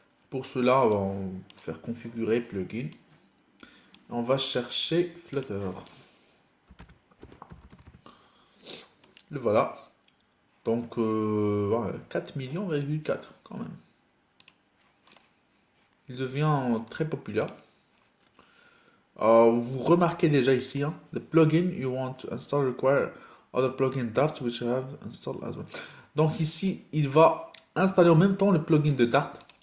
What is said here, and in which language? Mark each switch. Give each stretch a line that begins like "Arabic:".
French: Pour cela, on va faire configurer plugin. On va chercher Flutter. Le voilà. Donc, 4 millions,4 quand même. Il devient très populaire. Vous remarquez déjà ici, hein,
English: the plugin you want to install require other plugin Dart which you have installed as well.
French: Donc ici, il va installer en même temps le plugin de Dart.